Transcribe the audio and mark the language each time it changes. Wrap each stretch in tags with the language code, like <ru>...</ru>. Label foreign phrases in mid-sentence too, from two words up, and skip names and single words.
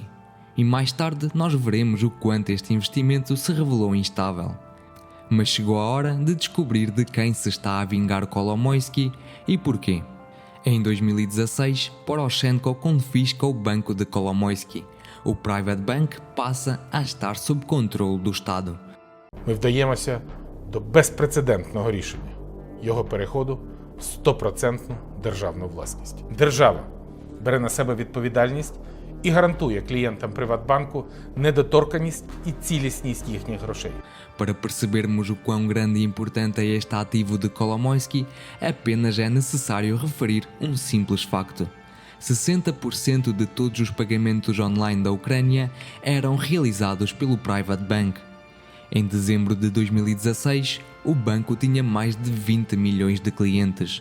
<pt>E mais tarde nós veremos o quanto este investimento se revelou instável. Mas chegou a hora de descobrir de quem se está a vingar Kolomoisky e porquê. Em 2016, Poroshenko confisca o banco de Kolomoisky. O Private Bank passa a estar sob controle do Estado.</pt> <uk>Ми вдаємося до безпрецедентного рішення – його переходу в 100% державну власність. Держава бере на себе відповідальність і гарантує клієнтам Приватбанку недоторканність і цілісність їхніх грошей.</uk> <pt>Para percebermos o quão grande e importante é este ativo de Kolomoisky, apenas é necessário referir um simples facto. 60% de todos os pagamentos online da Ucrânia eram realizados pelo Private Bank. Em dezembro de 2016, o banco tinha mais de 20 milhões de clientes.</pt>